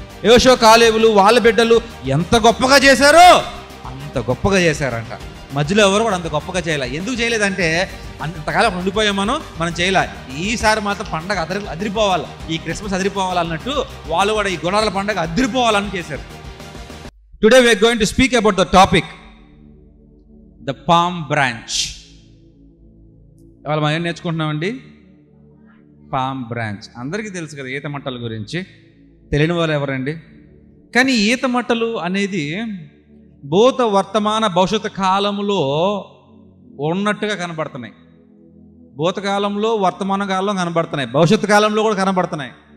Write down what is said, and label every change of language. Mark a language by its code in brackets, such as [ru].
[te] యెహోషువ, కాలేబులు వాళ్ళ బిడ్డలు ఎంత గొప్పగా చేశారో అంత గొప్పగా చేశారంట. మధ్యలో ఎవరు కూడా అంత గొప్పగా చేయలే. ఎందుకు చేయలేదంటే అంతకాలం ఉండిపోయాం, మనం చేయలే. ఈసారి మాత్రం పండగ అదిరిపోవాలి, ఈ క్రిస్మస్ అదిరిపోవాలి అన్నట్టు వాళ్ళు కూడా ఈ గుడారాల పండగ అదిరిపోవాలని చేశారు. [en] Today we are going to speak about the topic, the palm branch. [te] ఇవాళ మనం ఏం నేర్చుకుంటున్నామండి? Palm branch. అందరికీ తెలుసు కదా ఈత మట్టల గురించి, తెలియని వాళ్ళు ఎవరండి? కానీ ఈత మట్టలు అనేది భూత, వర్తమాన, భవిష్యత్తు కాలంలో ఉన్నట్టుగా కనబడుతున్నాయి. భూతకాలంలో, వర్తమాన కాలంలో కనబడుతున్నాయి, భవిష్యత్తు కాలంలో కూడా కనబడుతున్నాయి.